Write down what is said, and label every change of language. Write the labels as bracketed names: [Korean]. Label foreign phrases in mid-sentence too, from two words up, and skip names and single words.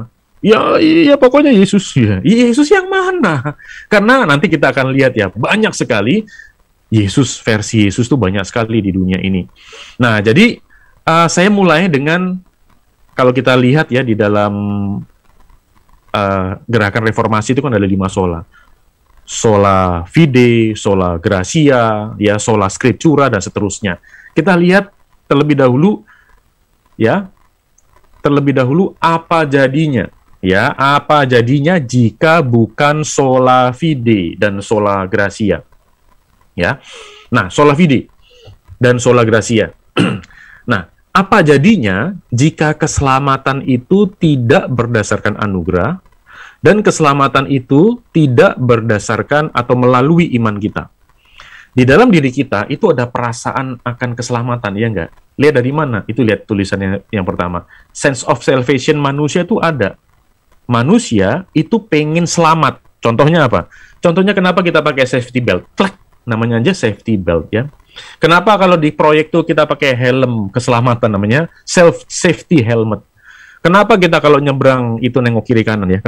[Indonesian] Ya, pokoknya Yesus ya. Yesus yang mana? Karena nanti kita akan lihat ya, banyak sekali versi Yesus tuh banyak sekali di dunia ini. Nah, jadi saya mulai dengan, kalau kita lihat ya di dalam gerakan reformasi itu kan ada 5 sola. [Latin] Sola fide, sola gratia, ya, sola scriptura, [Indonesian] dan seterusnya. Kita lihat terlebih dahulu apa jadinya. Ya, apa jadinya jika bukan [Latin] sola fide [Indonesian] dan [Latin] sola gratia. [Indonesian] Ya. Nah, [Latin] sola fide dan sola gratia. [Indonesian] Nah, apa jadinya jika keselamatan itu tidak berdasarkan anugerah dan keselamatan itu tidak berdasarkan atau melalui iman kita? Di dalam diri kita itu ada perasaan akan keselamatan, ya enggak? Lihat dari mana? Itu lihat tulisannya yang pertama. [English] Sense of salvation [Indonesian] manusia itu ada. Manusia itu pengen selamat. Contohnya apa? Contohnya kenapa kita pakai [English] safety belt? [Indonesian] Klek, namanya aja [English] safety belt [Indonesian] ya. Kenapa kalau di proyek tuh kita pakai helm keselamatan, namanya [English] safety helmet. [Indonesian] Kenapa kita kalau nyebrang itu nengok kiri kanan ya?